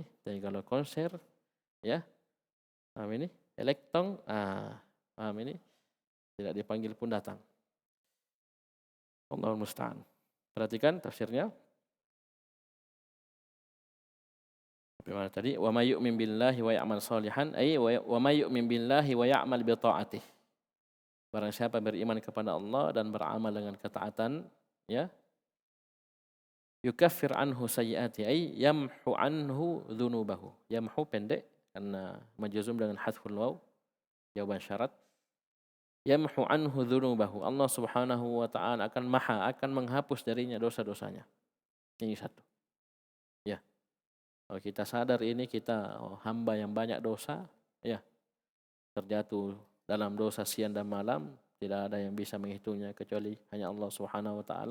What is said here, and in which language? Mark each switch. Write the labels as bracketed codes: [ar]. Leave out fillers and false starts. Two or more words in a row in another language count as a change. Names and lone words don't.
[id] Jadi kalau konser ya, paham ini? Elektron, paham ini? Tidak dipanggil pun datang. [ar] الله المستعان. [id] Perhatikan tafsirnya. Bagaimana tadi? [ar] ومن يؤمن بالله ويعمل صالحا أي ومن يؤمن بالله ويعمل بطاعته. [id] Barang siapa beriman kepada Allah dan beramal dengan ketaatan, ya, [ar] يكفر عنه سيئاته أي يمحو عنه ذنوبه. [id] Yamhu pendek karena majzum dengan [ar] حذف الواو, [id] jawaban syarat. [ar] يمحو عنه ذنوبه. [id] Allah [ar] سبحانه وتعالى [id] akan menghapus darinya dosa-dosanya. Ini satu. Ya. Kalau kita sadar ini kita hamba yang banyak dosa, ya, terjatuh dalam dosa siang dan malam, tidak ada yang bisa menghitungnya kecuali hanya Allah [ar] سبحانه وتعالى.